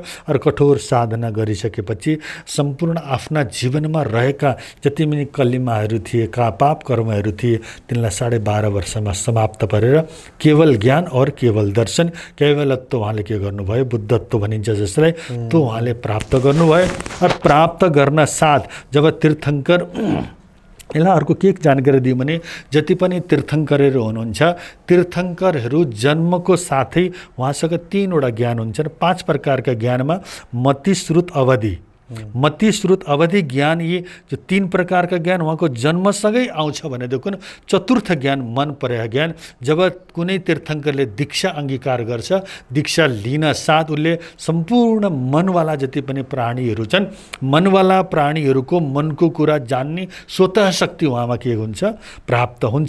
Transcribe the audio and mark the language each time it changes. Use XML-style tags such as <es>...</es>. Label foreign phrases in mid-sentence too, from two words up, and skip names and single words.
<ne>और कठोर साधना गरिसकेपछि सम्पूर्ण आफ्ना जीवनमा रहेका जति पनि कलिमाहरू थिए, पाप कर्महरू थिए, तिनलाई 12.5 वर्षमा समाप्त गरेर केवल ज्ञान और केवल दर्शन, केवलत्व उहाँले के गर्नुभयो, बुद्धत्व भनिन्छ जसलाई, त्यो उहाँले प्राप्त गर्नुभयो। और प्राप्त गर्न साथ जब तीर्थङ्कर, यसलाई अर्को के जानकारी दियो भने जति पनि तीर्थङ्करहरू हुनुहुन्छ, तीर्थङ्करहरू जन्मको साथै उहाँसँग 3 वटा ज्ञान हुन्छन्। 5 प्रकारका ज्ञानमा मति, श्रुत, अवधि। मति, श्रुत, अवधि ज्ञान, यी जो 3 प्रकारका ज्ञान उहाँको जन्मसँगै आउँछ भनेदेखि चतुर्थ ज्ञान मन परेका ज्ञान, जब कुनै तीर्थङ्करले दीक्षा अंगीकार गर्छ, दीक्षा लिन साथ उसले सम्पूर्ण मनवाला जति पनि प्राणीहरू छन्, मनवाला प्राणीहरूको मनको कुरा जान्ने स्वतः शक्ति उहाँमा के हुन्छ, प्राप्त हुन्छ।</ne>